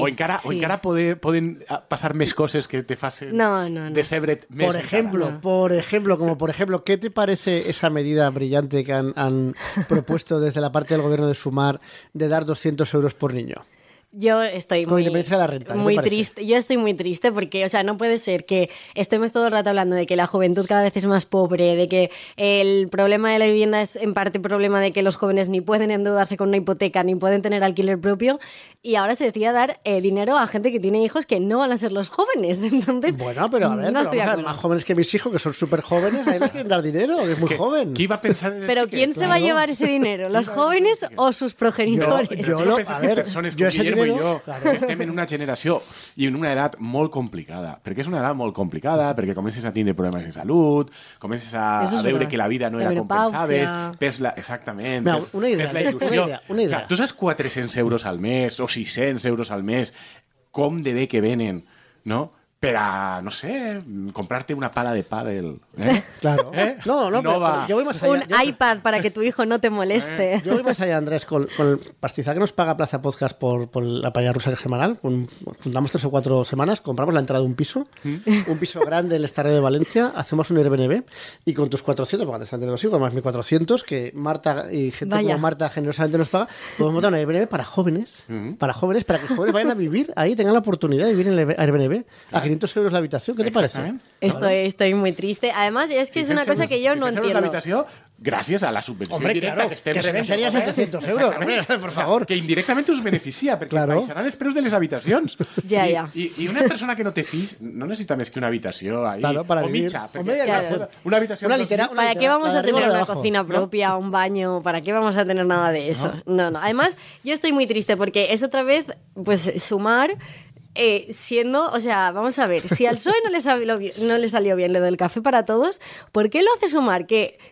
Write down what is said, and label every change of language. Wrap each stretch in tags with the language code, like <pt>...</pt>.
<ca>o encara poden passar més coses que te facen decebre't més.</ca> <es>Por ejemplo, ¿qué te parece esa medida brillante que han propuesto desde la parte del gobierno de Sumar de dar 200 euros por niño? Yo estoy con independencia de la renta, muy triste. Yo estoy muy triste porque, o sea, no puede ser que estemos todo el rato hablando de que la juventud cada vez es más pobre, de que el problema de la vivienda es en parte problema de que los jóvenes ni pueden endeudarse con una hipoteca ni pueden tener alquiler propio, y ahora se decide dar dinero a gente que tiene hijos que no van a ser los jóvenes. Entonces, bueno, pero a ver, no estoy más jóvenes que mis hijos, que son súper jóvenes, ahí les quieren dar dinero, que es muy joven. ¿Qué iba a pensar en pero ¿quién se va a llevar ese dinero? ¿Los jóvenes o sus progenitores?</es> <ca>Persones com Guillermo i jo estem en una generació i en una edat molt complicada, perquè és una edat molt complicada, perquè comences a tindre problemes de salut, comences a veure que la vida no era com pensaves, exactament, ves la il·lusió. Una idea. Tu saps 400 euros al mes o 600 euros al mes com de bé que venen, no? Per a, no sé, comprarte una pala de pádel.</ca> <es>Claro. No, pero yo voy más allá. Un iPad para que tu hijo no te moleste. Yo voy más allá, Andrés, con el pastizal que nos paga Plaza Podcast por la paella rusa semanal. Juntamos 3 o 4 semanas, compramos la entrada de un piso grande en el Estarreo de Valencia, hacemos un Airbnb y con tus 400, porque antes han 2 hijos, más 1.400, que Marta y gente como Marta generosamente nos paga, podemos montar un Airbnb para jóvenes, para que jóvenes vayan a vivir ahí, tengan la oportunidad de vivir en el Airbnb. A 500 euros la habitación, ¿qué te parece? Estoy muy triste. Además, es que es una cosa que yo no entiendo. La habitación,</es> <ca>gràcies a la subvenció indirecta que estem rebent. Que seria 700 euros,</ca> <es>por favor.</es> <ca>Que indirectament us beneficia, perquè baixaran els preus de les habitacions. Ja. I una persona que no té fills no necessita més que una habitació</ca> <es>ahí,</es> <ca>o mitja.</ca> <es>Una habitación. ¿Para qué vamos a tener una cocina propia, un baño? ¿Para qué vamos a tener nada de eso? No. Además, yo estoy muy triste porque es otra vez, pues, Sumar... siendo, o sea, vamos a ver, si al PSOE no le salió bien lo del café para todos, ¿por qué lo hace Sumar? Que</es>